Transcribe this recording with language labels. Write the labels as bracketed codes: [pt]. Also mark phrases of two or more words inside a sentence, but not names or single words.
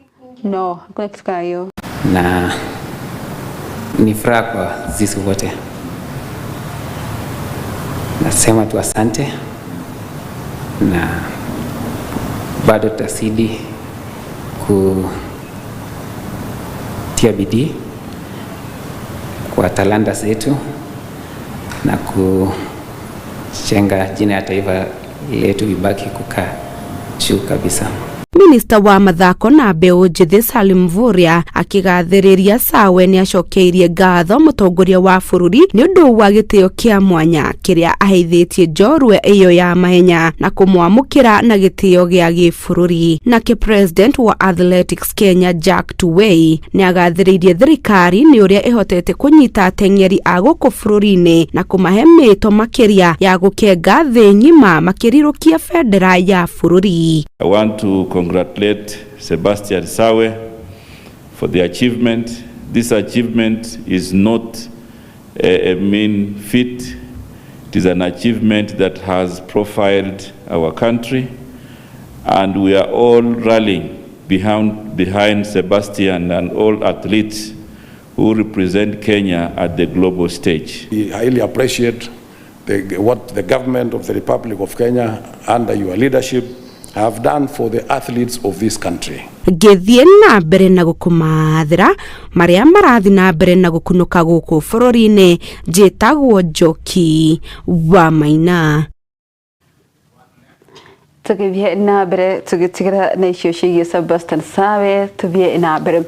[sw] No, hakuna kitu kama hiyo. Na ni furaha kwa sisi wote. Nasema tu asante, na bado tutasidi kutia bidii kwa talanta zetu na kujenga jina ya taifa letu ibaki kukaa juu kabisa. [ki] Minista wa mathako na mbeu njithi Salim Mvurya akigathĩrĩria Sawe ni acokeirie ngatho mũtongoria wa bũrũri ni ũndũ wa gĩtĩo kĩa mwanya kĩrĩa aheithĩtie njorua ĩyo ya mahenya na kũmwamũkĩra na gĩtĩo gĩa gĩbũrũri. Nake president wa Athletics Kenya Jack Tuwei ni agathĩrĩirie thirikari ni ũrĩa ĩhotete kũnyita ateng'eri a gũkũ bũrũri-inĩ na kũmahe mĩto makĩria ya gũkenga thĩ ng'ima makĩrirũkia bendera ya bũrũri. [en] I want to congratulate Sebastian Sawe for the achievement. This achievement is not a mean feat. It is an achievement that has profiled our country, and we are all rallying behind Sebastian and all athletes who represent Kenya at the global stage. We highly appreciate what the government of the Republic of Kenya under your leadership have done for the athletes of this country. [ki] Gĩthiĩ na mbere na gũkũmathĩra marĩa marathi na mbere na gũkunũka gũkũ bũrũri-inĩ njĩtagwo Njoki wa Maina. Tugithie na mbere tugitigira na icio ciĩgiĩ Sebastian Sawe tũthiĩ na mbere.